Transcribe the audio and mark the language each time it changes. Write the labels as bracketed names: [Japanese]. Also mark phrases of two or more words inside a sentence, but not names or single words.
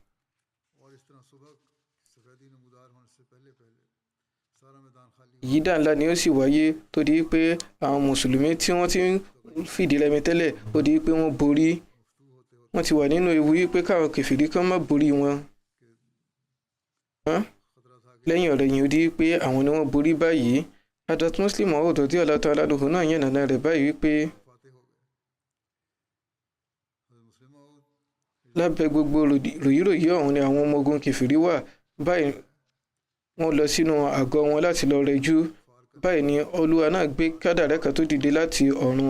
[Yoruba] Yídà ńlá ni ó sì wáyé tó di pé àwọn mùsùlùmí tí wọ́n ti ń fìdí rẹmi tẹ́lẹ̀, ó di pé wọ́n borí. Wọ́n ti wà nínú ewu wípé káwọn kèfèrí kan má borí wọn. Lẹ́yìn ọ̀rẹ̀yìn ó di pé àwọn ni wọ́n borí báyìí. Hadrat Muslim Maud [Arabic] رضي الله تعالى عنه [Yoruba] náà yànnàná rẹ̀ báyìí wípé lábẹ́ gbogbo ròyìnròyìn ọ̀hún ni àwọn ọmọ ogun kèfèrí wà. Báyìí wọ́n lọ sínú àgọ́ wọn láti lọ rẹjú. Báyìí ni Olúwa náà gbé kádàrá kan tó dìde láti ọ̀run.